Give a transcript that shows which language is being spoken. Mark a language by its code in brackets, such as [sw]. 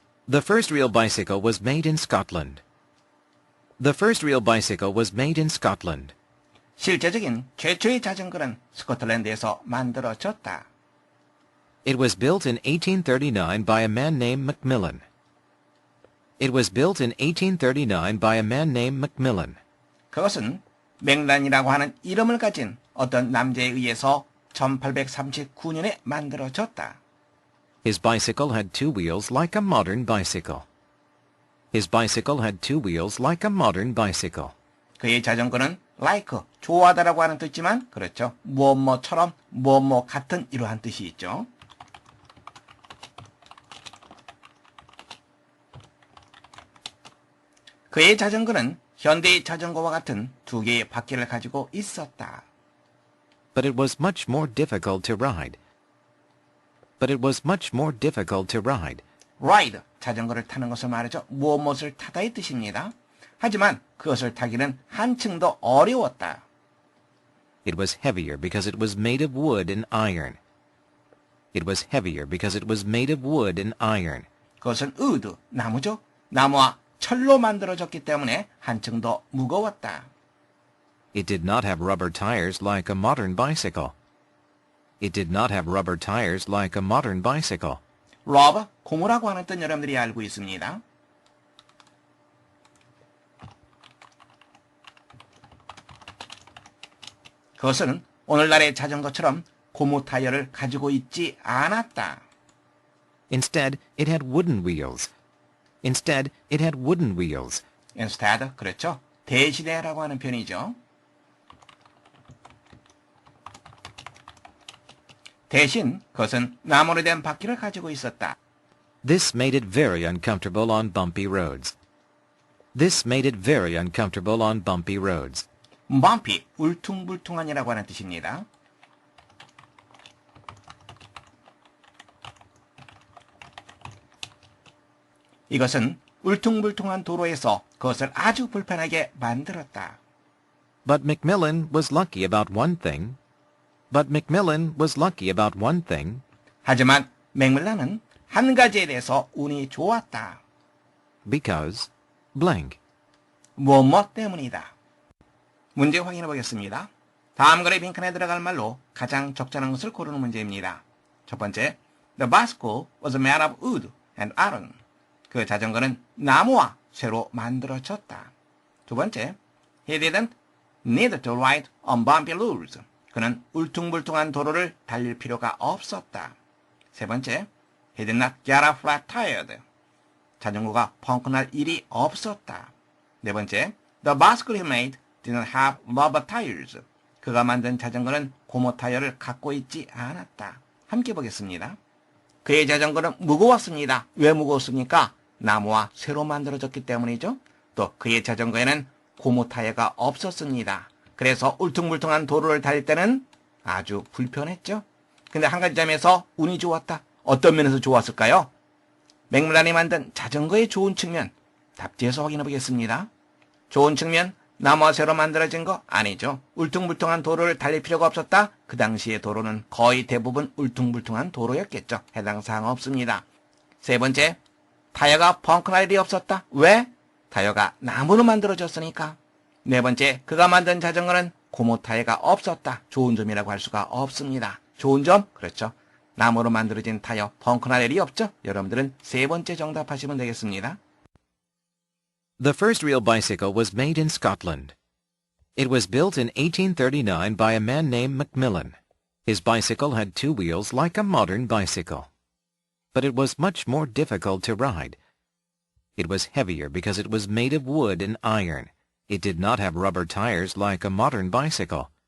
[en] The first real bicycle was made in Scotland. The first real bicycle was made in Scotland. [ko] 실제적인 최초의 자전거는 스코틀랜드에서 만들어졌다. [en] It was built in 1839 by a man named Macmillan. It was built in 1839 by a man named Macmillan. [ko] 그것은 맥란이라고 하는 이름을 가진 어떤 남자에 의해서 1839년에 만들어졌다. [en] His bicycle had two wheels like a modern bicycle. His bicycle had two wheels like a modern bicycle. [ko] 그의 자전거는 like, 좋아하다라고 하는 뜻이지만 그렇죠. 무엇뭐처럼 무엇뭐 같은 이러한 뜻이 있죠. 그의 자전거는 현대의 자전거와 같은 두 개의 바퀴를 가지고 있었다. [en] But it was much more difficult to ride. But it was much more difficult to ride. [ko] ride, 자전거를 타는 것을 말하죠. 무엇을 타다의 뜻입니다. 하지만 그것을 타기는 한층 더 어려웠다. [en] It was heavier because it was made of wood and iron. It was heavier because it was made of wood and iron. [ko] 그것은 wood, 나무죠. 나무와 철로 만들어졌기 때문에 한층 더 무거웠다. [en] It did not have rubber tires like a modern bicycle. It did not have rubber tires like a modern bicycle. [ko] rubber, 고무라고 하는 뜻 여러분들이 알고 있습니다. 그것은 오늘날의 자전거처럼 고무 타이어를 가지고 있지 않았다. [en] Instead, it had wooden wheels. Instead, it had wooden wheels. [ko] instead, 그렇죠. 대신에라고 하는 편이죠. 대신 그것은 나무로 된 바퀴를 가지고 있었다. [en] This made it very uncomfortable on bumpy roads. This made it very uncomfortable on bumpy roads. [ko] bumpy, 울퉁불퉁한이라고 하는 뜻입니다. 이것은 울퉁불퉁한 도로에서 그것을 아주 불편하게 만들었다. [en] But Macmillan was lucky about one thing. But Macmillan was lucky about one thing. [ko] 하지만 맥밀란은 한 가지에 대해서 운이 좋았다. [en] Because blank. [ko] 무엇 때문이다. 문제 확인해 보겠습니다. 다음 글의 빈칸에 들어갈 말로 가장 적절한 것을 고르는 문제입니다. 첫 번째, [en] The bicycle was made of wood and iron. [ko] 그 자전거는 나무와 쇠로 만들어졌다. 두 번째, [en] He didn't need to ride on bumpy roads. [ko] 그는 울퉁불퉁한 도로를 달릴 필요가 없었다. 세 번째, [en] He did not get a flat tire. [ko] 자전거가 펑크날 일이 없었다. 네 번째, [en] The bicycle he made didn't have rubber tires. [ko] 그가 만든 자전거는 고무 타이어를 갖고 있지 않았다. 함께 보겠습니다. 그의 자전거는 무거웠습니다. 왜 무거웠습니까? 나무와 쇠로 만들어졌기 때문이죠. 또 그의 자전거에는 고무 타이어가 없었습니다. 그래서 울퉁불퉁한 도로를 달릴 때는 아주 불편했죠. 근데 한 가지 점에서 운이 좋았다. 어떤 면에서 좋았을까요? 맥밀란이 만든 자전거의 좋은 측면, 답지에서 확인해 보겠습니다. 좋은 측면, 나무와 쇠로 만들어진 거 아니죠. 울퉁불퉁한 도로를 달릴 필요가 없었다. 그 당시의 도로는 거의 대부분 울퉁불퉁한 도로였겠죠. 해당 사항 없습니다. 세 번째, 타이어가 펑크날 일이 없었다. 왜? 타이어가 나무로 만들어졌으니까. 네 번째, 그가 만든 자전거는 고무 타이어가 없었다. 좋은 점이라고 할 수가 없습니다. 좋은 점? 그렇죠. 나무로 만들어진 타이어 펑크날 일이 없죠. 여러분들은 세 번째 정답하시면 되겠습니다. [en] The first real bicycle was made in Scotland. It was built in 1839 by a man named Macmillan. His bicycle had two wheels like a modern bicycle. But it was much more difficult to ride. It was heavier because it was made of wood and iron. It did not have rubber tires like a modern bicycle.